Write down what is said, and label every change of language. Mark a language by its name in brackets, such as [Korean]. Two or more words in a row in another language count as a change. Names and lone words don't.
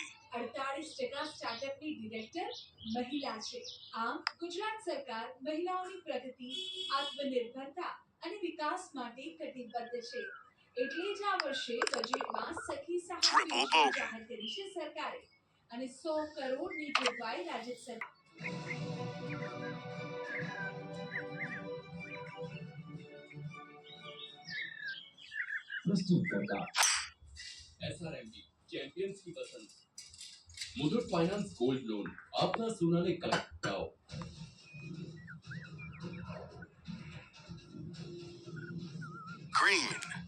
[Gujarati] 48% સ્ટાર્ટઅપની ડિરેક્ટર મહિલા છે. આમ ગુજરાત સરકાર મહિલાઓની પ્રગતિ, આત્મનિર્ભરતા અને વિકાસ માટે કટિબદ્ધ છે. એટલે જ આ વર્ષે બજેટમાં સખી સહાય યોજના જાહેર કરી છે સરકારે અને 100 કરોડની જોગવાઈ રાજ્ય સરકાર [Hindi] प्रस्तुत करता SRMD चैंपियंस की पसंद मुथूट फाइनेंस [English] gold loan [Hindi] अपना सोना ने कराओ. [English] Green.